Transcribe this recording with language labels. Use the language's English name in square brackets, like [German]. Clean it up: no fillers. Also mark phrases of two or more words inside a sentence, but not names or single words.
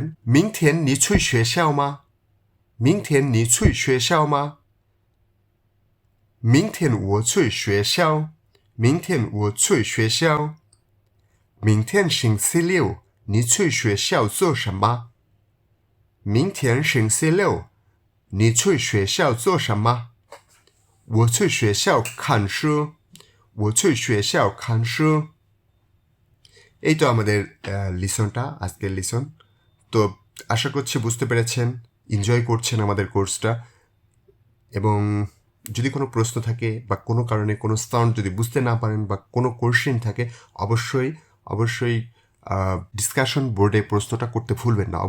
[Chinese] 明天你去学校吗，明天你去学校吗，明天我去学校，明天我去学校，明天星期六你去学校做什么，明天星期六你去学校做什么, 我去学校看书，我去学校看书। [Bangla] এই তো আমাদের লিসনটা, আজকের লিসন। তো আশা করছি বুঝতে পেরেছেন, এনজয় করছেন আমাদের কোর্সটা। এবং যদি কোনো প্রশ্ন থাকে বা কোনো কারণে কোনো সাউন্ড যদি বুঝতে না পারেন বা কোনো কোশ্চেন থাকে, অবশ্যই অবশ্যই [English] discussion board [Bangla] প্রশ্নটা করতে ভুলবেন না।